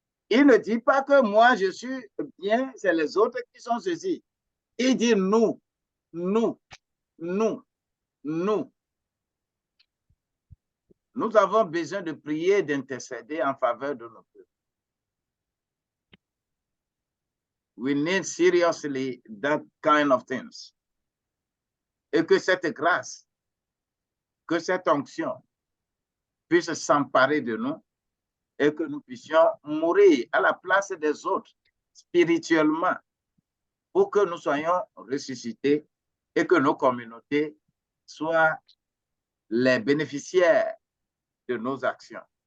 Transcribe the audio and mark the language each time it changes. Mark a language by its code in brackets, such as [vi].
[fr] Il ne dit pas que moi je suis bien, c'est les autres qui sont ceci. Il dit nous, nous, nous, nous. Nous avons besoin de prier, d'intercéder en faveur de nos peuples. [en] We need seriously that kind of things. [fr] Et que cette grâce, que cette onction puisse s'emparer de nous et que nous puissions mourir à la place des autres spirituellement pour que nous soyons ressuscités et que nos communautés soient les bénéficiaires de nos actions.